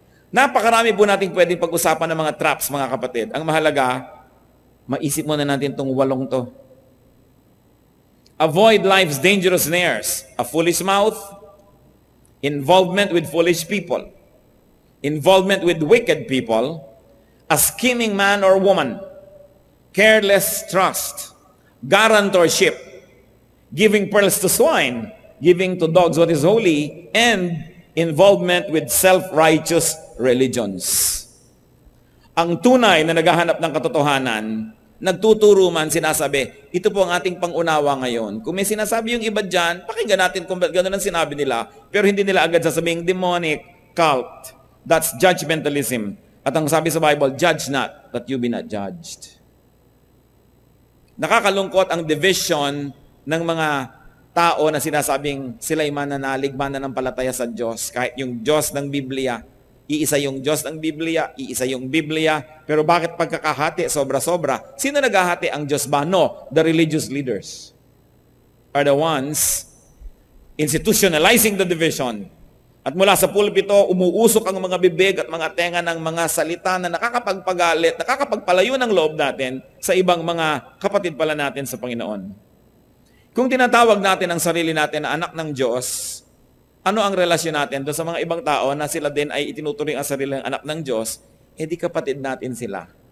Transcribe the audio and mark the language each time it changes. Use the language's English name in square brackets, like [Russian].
[Filipino] Napakarami po natin pwedeng pag-usapan ng mga traps, mga kapatid. Ang mahalaga, maisip muna natin itong 8 to. [English] Avoid life's dangerous snares, a foolish mouth, involvement with foolish people, involvement with wicked people, a scheming man or woman, careless trust, guarantorship, giving pearls to swine, giving to dogs what is holy, and involvement with self-righteous religions. [Filipino] Ang tunay na naghahanap ng katotohanan, nagtuturo man, sinasabi, ito po ang ating pangunawa ngayon. Kung may sinasabi yung iba dyan, pakinggan natin kung gano'n ang sinabi nila, pero hindi nila agad sasabing demonic, cult. [English] That's judgmentalism. [Filipino] At ang sabi sa [English] Bible, judge not, that you be not judged. [Filipino] Nakakalungkot ang division ng mga tao na sinasabing sila'y mananalig, mananampalataya sa Diyos. Kahit yung Diyos ng Biblia, iisa yung Diyos ng Biblia, iisa yung Biblia, pero bakit pagkakahati sobra-sobra? Sino naghahati? Ang Diyos ba? [English] No, the religious leaders are the ones institutionalizing the division. [Filipino] At mula sa pulpito, umuusok ang mga bibig at mga tenga ng mga salita na nakakapagpagalit, nakakapagpalayo ng loob natin sa ibang mga kapatid pala natin sa Panginoon. Kung tinatawag natin ang sarili natin na anak ng Diyos, ano ang relasyon natin doon sa mga ibang tao na sila din ay itinuturing ang sariling anak ng Diyos, di kapatid natin sila.